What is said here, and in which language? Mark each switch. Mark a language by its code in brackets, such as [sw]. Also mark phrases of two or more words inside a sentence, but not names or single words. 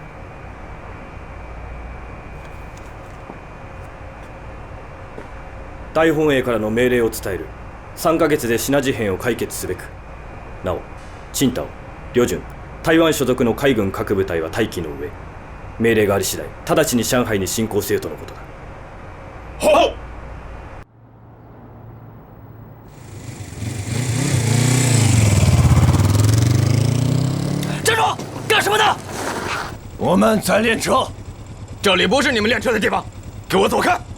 [ja] 大大本営からの命令を伝える。3ヶ月でシナ事変を解決すべく。なお、青島、旅順、台湾所属の海軍各部隊は待機の上、命令があり次第直ちに上海に進行せよとのことだ。 [zh] 好。站住！干什么呢？我们在练车，这里不是你们练车的地方，给我走开！